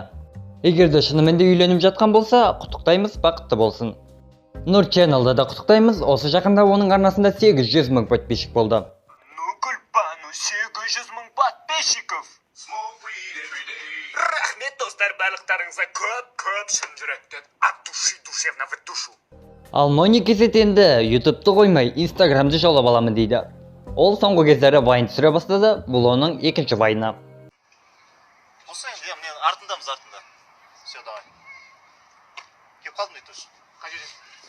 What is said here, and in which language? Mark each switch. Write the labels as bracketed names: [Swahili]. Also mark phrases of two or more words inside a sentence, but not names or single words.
[Kazakh] Егер де шынымен де үйленіп жатқан болса, құттықтаймыз, бақытты болсын. Нұр Channel'да да құттықтаймыз, осы жақында оның арнасында 800 мың подписчик болды. Гүлбану 800 мың подписчиков. Рахмет достар, барлықтарыңызға көп шын жүректен, [Russian] от души душевно в душу. [Kazakh] Ал Нони Кезет енді YouTube'ты қоймай Instagram'ды жаулап аламын дейді. Ол соңғы кездері Вайн түсіре бастады, бұл оның екінші Вайны. Болса енді мен артындамыз. [Russian] Все, давай. [Kazakh] Кеп қалдым дейді ұш. Қай жерден?